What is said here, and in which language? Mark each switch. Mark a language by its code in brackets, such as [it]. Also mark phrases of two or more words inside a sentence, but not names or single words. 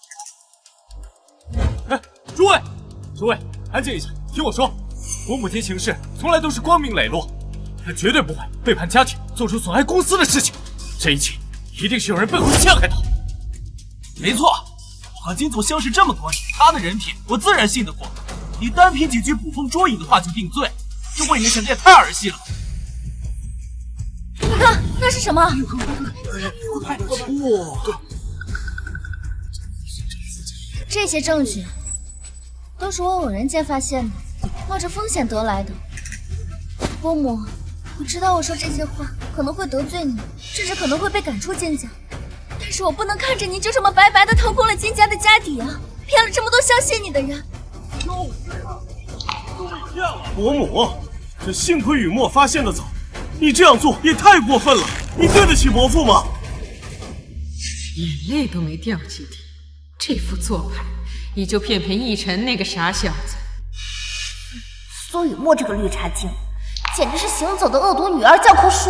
[zh] 哎，諸位，安靜一下，聽我說，我母親行事從來都是光明磊落，她絕對不會背叛家庭，做出損害公司的事情。這一切一定是有人背後陷害她。沒錯，我和金總相識這麼多年，他的人品我自然信得過。你單憑幾句捕風捉影的話就定罪，這未免顯得也太兒戲了。你看，那是什麼？這些證據都是我偶然間發現的，冒着風險得來的。伯母，我知道我說這些話可能會得罪你，甚至可能會被趕出金家，但是我不能看着你就這麼白白的掏空了金家的家底啊，騙了這麼多相信你的人。伯母，這幸虧雨墨發現得早，你這樣做也太過分了，你對得起伯父嗎？眼淚都沒掉幾滴，這副做派也就騙奕晨那個傻小子。蘇雨墨這個綠茶精，簡直是行走的惡毒女兒教科書。